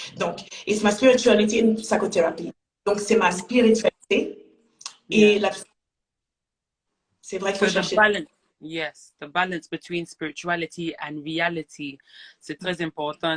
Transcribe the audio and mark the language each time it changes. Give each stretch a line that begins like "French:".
English: Donc, it's my spirituality in psychotherapy.
French: Donc, c'est ma spiritualité et la. C'est vrai qu'il faut chercher.
English: Yes, the balance between spirituality and reality.
French: C'est très important.